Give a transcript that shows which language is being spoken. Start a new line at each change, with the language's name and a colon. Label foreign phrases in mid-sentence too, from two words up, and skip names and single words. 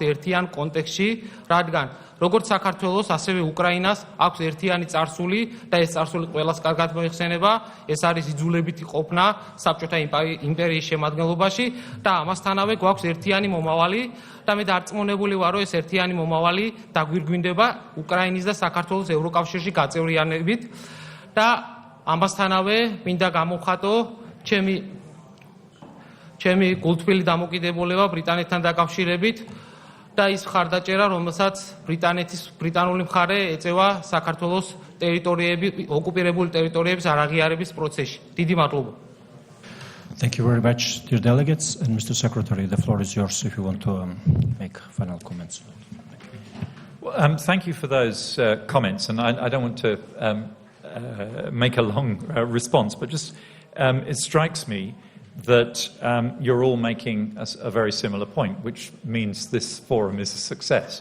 Georgian: ერთიან კონტექსტში, რადგან როგორც საქართველოს, ასევე უკრაინას აქვს ერთიანი წარსული და ეს წარსული ყველას კარგად მოიხსენება, ეს არის იძულებითი ყოფნა საბჭოთა იმპერიის შემადგენლობაში და ამასთანავე გვაქვს ერთიანი მომავალი და მე დარწმუნებული ვარ, რომ ეს ერთიანი მომავალი დაგვირგვინდება უკრაინის და საქართველოს ევროკავშირში გაწევრიანებით და ამასთანავე მინდა გამოვხატო ჩემი გულთბილი დამოკიდებულება ბრიტანეთთან დაკავშირებით და ის მხარდაჭერა, რომელსაც ბრიტანული მხარე ეწევა საქართველოს ოკუპირებული ტერიტორიების არაღიარების პროცესში. დიდი მადლობა.
English: Thank you very much, dear delegates. And Mr. Secretary, the floor is yours if you want to make final comments. Thank you for those comments, and I don't want to make a long response, but just it strikes me that you're all making a very similar point, which means this forum is a success.